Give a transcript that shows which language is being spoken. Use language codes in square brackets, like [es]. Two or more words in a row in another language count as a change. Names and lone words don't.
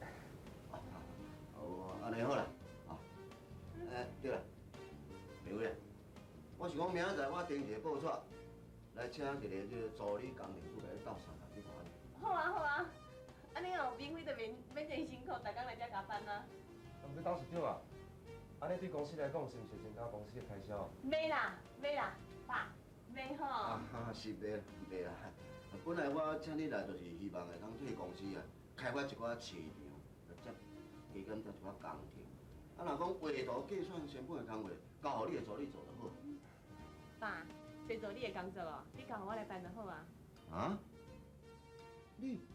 [nan] 安尼好啦，对啦，明慧啊，我是讲明仔载我订一个报纸，来请一个这个助理工程组来斗3工，你看安尼？好啊好啊，安尼哦，明慧就免真辛苦，逐工来遮加班啊。不过董事长啊，安尼对公司来讲是毋是增加公司的开销？袂啦，爸，袂吼。是袂啦。本来我请你来就是希望会当替公司啊开发一寡市场，再加减一寡工程。若讲画图计算成本的工作，交互你的助理做就好。爸，做助理的工作哦，你交互我来办就好啊。啊？你？